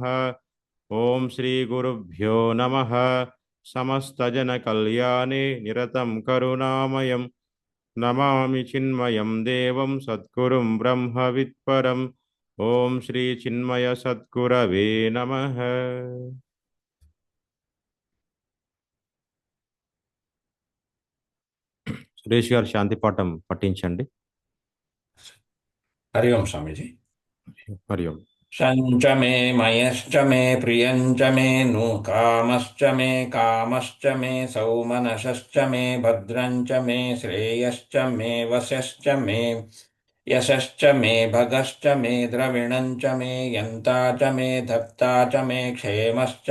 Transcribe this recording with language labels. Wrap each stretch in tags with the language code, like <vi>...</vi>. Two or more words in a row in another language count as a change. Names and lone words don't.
<sa>ॐ श्रीगुरुभ्यो नमः। समस्तजनकल्याणे निरतं करुणामयं नमामि चिन्मयं देवं सद्गुरुं ब्रह्मवित्परम्। ॐ श्री चिन्मय सद्गुरवे नमः।</sa> <te>సురేష్ గారు శాంతి పాఠం పఠించండి.</te> <hi>हरि ओम स्वामी जी। हरि ओम।</hi> <sa>शञ्च मे मयश्च मे प्रियञ्च मे नु कामश्च मे कामश्च मे सौमनसश्च मे भद्रञ्च मे श्रेयश्च मे वशश्च मे यशश्च मे भगश्च मे द्रविणञ्च मे यन्ता च मे धत्ता च मे क्षेमश्च</sa>